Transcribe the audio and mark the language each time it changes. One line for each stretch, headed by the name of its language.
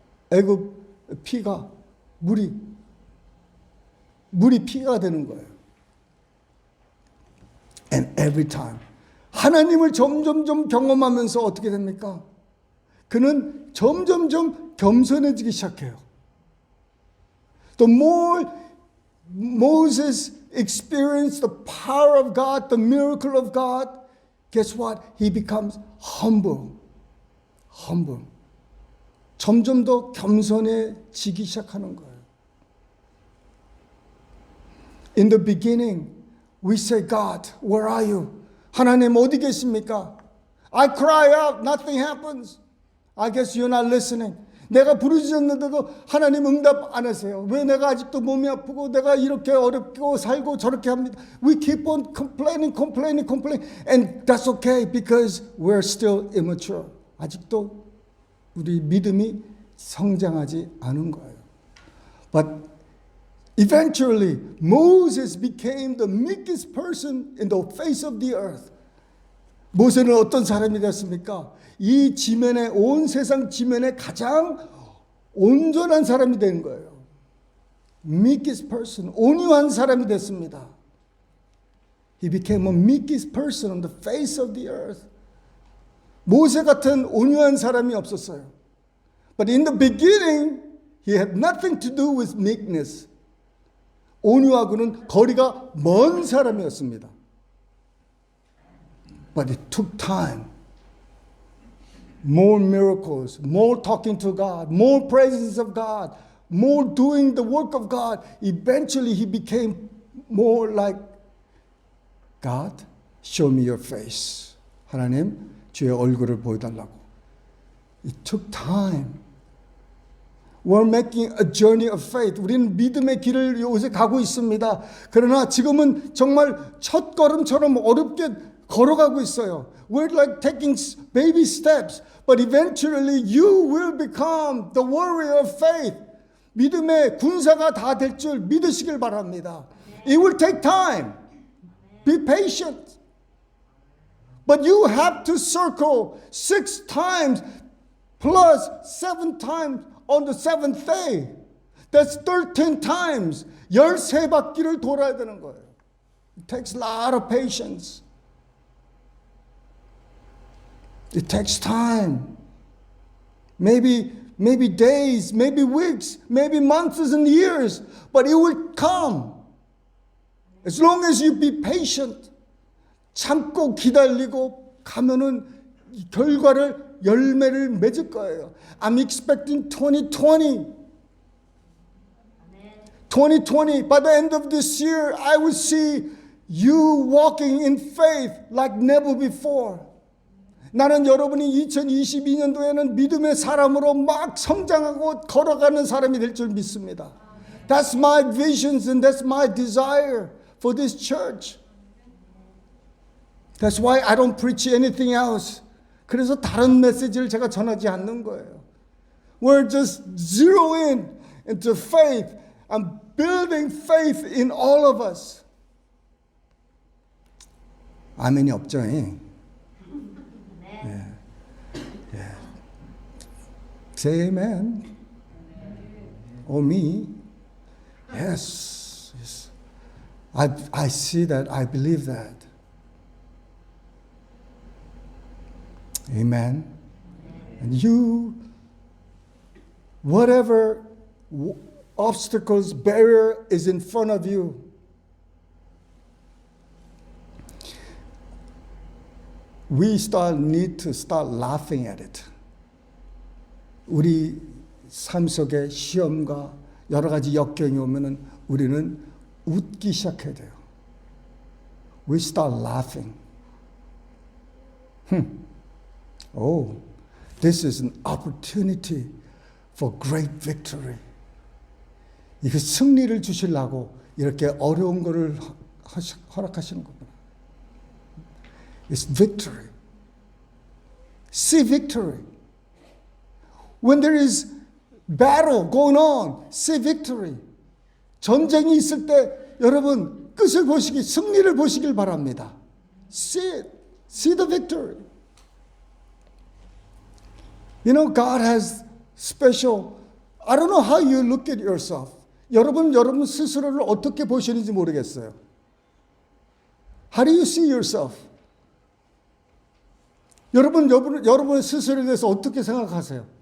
Korean: 애굽 피가 물이 피가 되는 거예요.
English: And every time
Korean: 하나님을 점점점 경험하면서 어떻게 됩니까? 그는 점점점 겸손해지기 시작해요.
English: The more Moses experienced the power of God, the miracle of God, guess what? He becomes humble.
Korean: 점점 더 겸손해지기 시작하는 거예요.
English: In the beginning, we say, God, where are you?
Korean: 하나님 어디 계십니까?
English: I cry out, nothing happens. I guess you're not listening.
Korean: 내가 부르짖었는데도 하나님 응답 안 하세요. 왜 내가 아직도 몸이 아프고 내가 이렇게 어렵고 살고 저렇게 합니다.
English: We keep on complaining. And that's okay because we're still immature.
Korean: 아직도 우리 믿음이 성장하지 않은 거예요.
English: But eventually, Moses became the meekest person in the face of the earth.
Korean: 모세는 어떤 사람이 됐습니까? 이 지면에, 온 세상 지면에 가장 온전한 사람이 된 거예요.
English: Meekest person,
Korean: 온유한 사람이 됐습니다.
English: He became a meekest person on the face of the earth.
Korean: 모세 같은 온유한 사람이 없었어요.
English: But in the beginning, he had nothing to do with meekness.
Korean: 온유하고는 거리가 먼 사람이었습니다.
English: But it took time. More miracles, more talking to God, more presence of God, more doing the work of God. Eventually he became more like, God, show me your face.
Korean: 하나님, 주의 얼굴을 보여달라고.
English: It took time. We're making a journey of faith.
Korean: 우리는 믿음의 길을 요새 가고 있습니다. 그러나 지금은 정말 첫 걸음처럼 어렵게 걸어가고 있어요.
English: We're like taking baby steps. But eventually you will become the warrior of faith.
Korean: 믿음의 군사가 다 될 줄 믿으시길 바랍니다.
English: It will take time. Be patient. But you have to circle 6 times plus 7 times on the 7th day. That's 13 times.
Korean: 13바퀴를 돌아야 되는 거예요.
English: It takes a lot of patience. It takes time. Maybe days, maybe weeks, maybe months and years, but it will come. As long as you be patient,
Korean: 참고 기다리고 가면은 결과를 열매를 맺을 거예요.
English: I'm expecting 2020. 2020, by the end of this year, I will see you walking in faith like never before.
Korean: 나는 여러분이 2022년도에는 믿음의 사람으로 막 성장하고 걸어가는 사람이 될 줄 믿습니다.
English: That's my visions and that's my desire for this church. That's why I don't preach anything else.
Korean: 그래서 다른 메시지를 제가 전하지 않는 거예요.
English: We're just zeroing into faith and building faith in all of us.
Korean: 아멘이 없죠?
English: Say amen. Or me. Yes. Yes. I see that. I believe that. Amen. And you, whatever obstacles, barrier is in front of you, we need to start laughing at it.
Korean: 우리 삶 속에 시험과 여러 가지 역경이 오면은 우리는 웃기 시작해야 돼요.
English: We start laughing. Oh, this is an opportunity for great victory.
Korean: 이게 승리를 주시려고 이렇게 어려운 거를 허락하시는 거구나.
English: It's victory. See victory. When there is battle going on, see victory.
Korean: 전쟁이 있을 때 여러분 끝을 보시기, 승리를 보시길 바랍니다.
English: See it. See the victory. You know, God has special, I don't know how you look at yourself.
Korean: 여러분 스스로를 어떻게 보시는지 모르겠어요.
English: How do you see yourself?
Korean: 여러분 스스로에 대해서 어떻게 생각하세요?